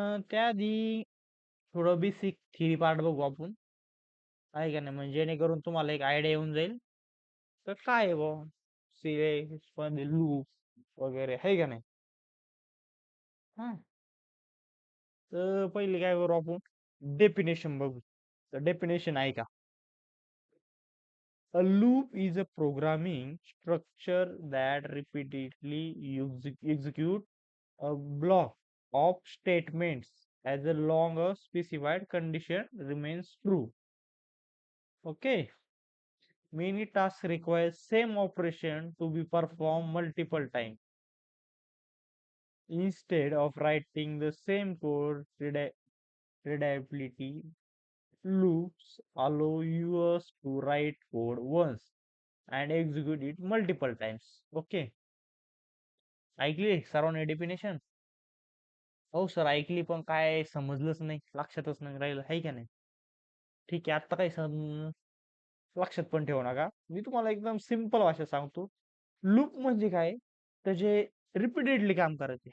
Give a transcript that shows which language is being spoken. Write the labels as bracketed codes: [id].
[mr] त्याआधी थोडं basic theory part बघू आपण, आहे का नाही, म्हणजे जेणेकरून तुम्हाला एक आयडिया येऊन जाईल तर काय आहे बुवा सी लूप वगैरे, आहे का नाही. हा. तर पहिले काय करू आपण, डेफिनेशन बघू. तर डेफिनेशन आहे का, [en] a loop is a programming structure that repeatedly execute a block of statements as long as specified condition remains true. Okay. Many tasks require same operation to be performed multiple times. Instead of writing the same code, reliability loops allow users to write code once and execute it multiple times. Okay. [mr] ऐकली सर्वांनी definition? हो sir ऐकली, पण काय समजलंच नाही, लक्षातच नाही राहिलं, आहे का नाही. ठीक आहे, आता काही लक्षात पण ठेवू नका. मी तुम्हाला एकदम सिंपल भाषेत सांगतो. लूप म्हणजे काय, त्याचे रिपीटेडली काम करायचे.